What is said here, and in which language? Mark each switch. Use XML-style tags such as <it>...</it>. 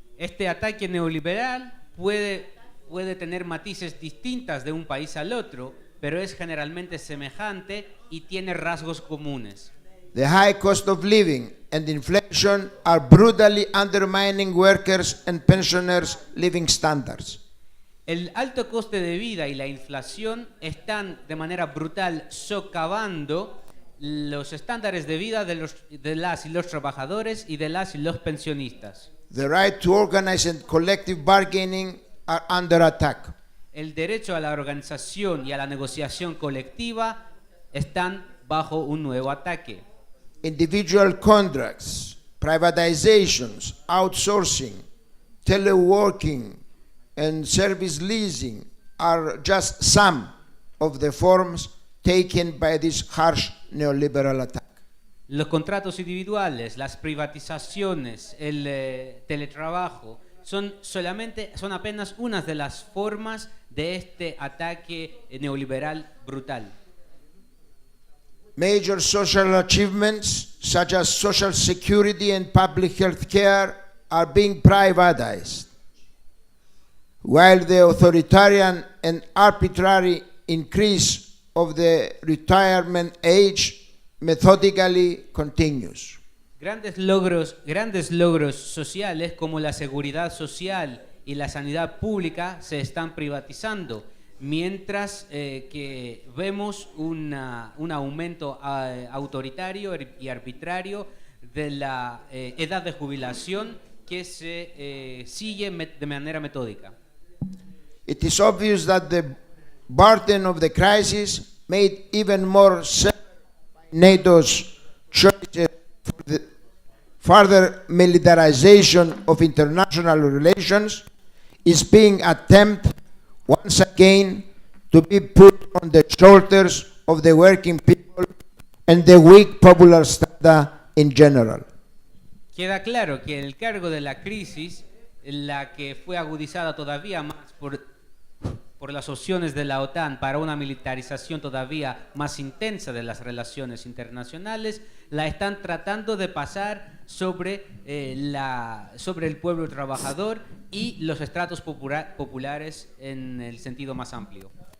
<es>Este ataque neoliberal puede tener matices distintas de un país al otro, pero es generalmente semejante y tiene rasgos comunes.</es> <en>The high cost of living and inflation are brutally undermining workers' and pensioners' living standards.</en> <es>El alto coste de vida y la inflación están de manera brutal socavando los estándares de vida de las y los trabajadores y de las y los pensionistas.</es> <en>The right to organize and collective bargaining are under attack.</en> <es>El derecho a la organización y a la negociación colectiva están bajo un nuevo ataque.</es> <en>Individual contracts, privatizations, outsourcing, teleworking, and service leasing are just some of the forms taken by this harsh neoliberal attack.</en> <es>Los contratos individuales, las privatizaciones, el teletrabajo son apenas unas de las formas de este ataque neoliberal brutal.</es> <en>Major social achievements such as social security and public health care are being privatized, while the authoritarian and arbitrary increase of the retirement age methodically continues.</en> <es>Grandes logros sociales como la seguridad social y la sanidad pública se están privatizando, mientras que vemos un aumento autoritario y arbitrario de la edad de jubilación que se sigue de manera metódica.</es> <en>It is obvious that the burden of the crisis made even more severe by NATO's choices for the further militarization of international relations, is being attempted once again to be put on the shoulders of the working people and the weak popular strata in general.</en> <es>Queda claro que el cargo de la crisis, la que fue agudizada todavía más por las opciones de la OTAN para una militarización todavía más intensa de las relaciones internacionales, la están tratando de pasar sobre el pueblo trabajador y los estratos populares en el sentido más amplio.</es>